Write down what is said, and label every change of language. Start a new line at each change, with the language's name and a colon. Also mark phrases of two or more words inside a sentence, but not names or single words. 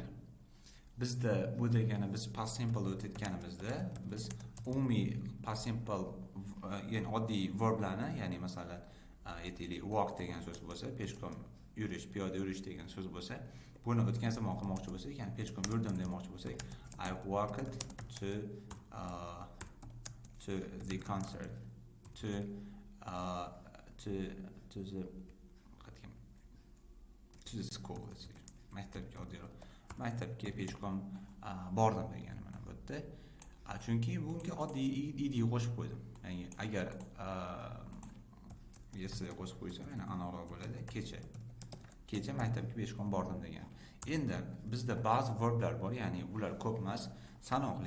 Uzbek: Bizda bu degani biz
English: past simple
Uzbek: o'tayotganimizda biz umumiy
English: past simple
Uzbek: ya'ni oddiy verblarni, ya'ni masalan aytaylik walk degan so'z bo'lsa, peshkom yurish, piyoda yurish degan so'z bo'lsa, buni o'tgan zamon qilmoqchi bo'lsak, ya'ni peshkom yurdim demoqchi bo'lsak,
English: I walked to the concert, to the school.
Uzbek: Maktabga peshkom bordim degani mana bu yerda. Chunki bunga oddiy id qo'shib qo'ydim. Ya'ni agar yesterday qo'shib qo'ysam, yana aniqroq bo'ladi. Kecha maktabga peshkom bordim degan. Endi bizda ba'zi verblar bor, ya'ni ular ko'p emas, sanoqli.